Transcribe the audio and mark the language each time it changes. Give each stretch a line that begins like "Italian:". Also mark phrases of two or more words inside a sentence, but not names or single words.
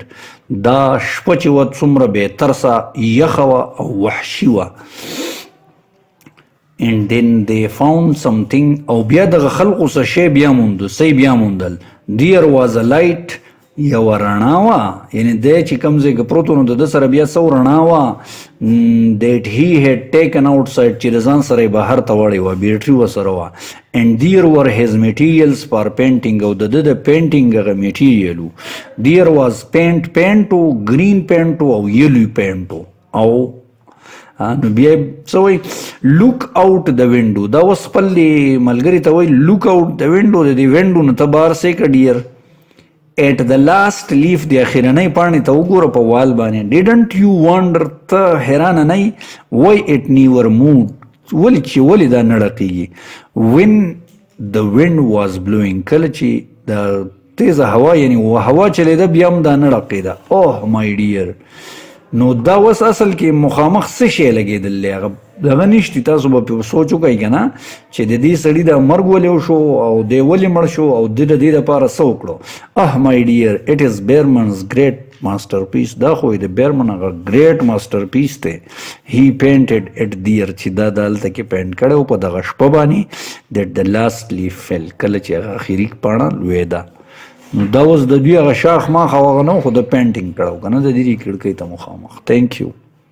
Pashto: دا شپه چې وه څومره بې ترسه یخه وه او وحشي وه.
English: and then they found something.
Pashto: او بیا دغه خلقو څه شی بیا موندو. څه بیا موندل.
English: there was a light.
Pashto: یوه رڼا وه. یعنې دی چې کوم ځای کې پروت و نو د ده سره بیا څه رڼا وه
English: that he had taken outside
Pashto: چې د ځان سره یې بهر ته وړې وه. بیټري ورسره وه.
English: and there were his materials for painting.
Pashto: او د ده د painting هغه میټیریل و.
English: there was paint و green paint او yellow paint
Pashto: او نو بیا څه وایي
English: look out the window.
Pashto: دا اوس خپل ملګري ته وایي
English: look out the window.
Pashto: د دې وینډو نه ته بهر څه که ډیر
English: at the last leaf.
Pashto: د اخرنۍ پاڼې ته وګوره په وال باندې.
English: didn't you wonder.
Pashto: ته حیرانه نه یې
English: why it never moved.
Pashto: ولې چې ولې دا نه ړقېږي.
English: when the wind was blowing.
Pashto: کله چې د تیزه هوا یعنې هوا چلېده بیا هم دا نه ړقېده.
English: oh my dear.
Pashto: نو دا اوس اصل کې مخامخ څه شی لګېدلی هغه دغه نشتي. تاسو به پرې سوچ وکئ که نه چې د دې سړي دا مرګ ولې وشو او دی ولې مړ شو او د دې دپاره څه وکړو.
English: my dear it is Berman's great masterpiece.
Pashto: دا خو د بیرمن هغه
English: great masterpiece
Pashto: دی.
English: he painted it there.
Pashto: چې دا دلته کې پینټ کړی و په دغه شپه باندې
English: that the last leaf fell.
Pashto: کله چې هغه اخري پاڼه لوېده. نو دا اوس د دوی هغه شاخ ماخ او هغه نه خو د پینټینګ کړی و که نه د دې کړکۍ ته مخامخ.
English: thank you.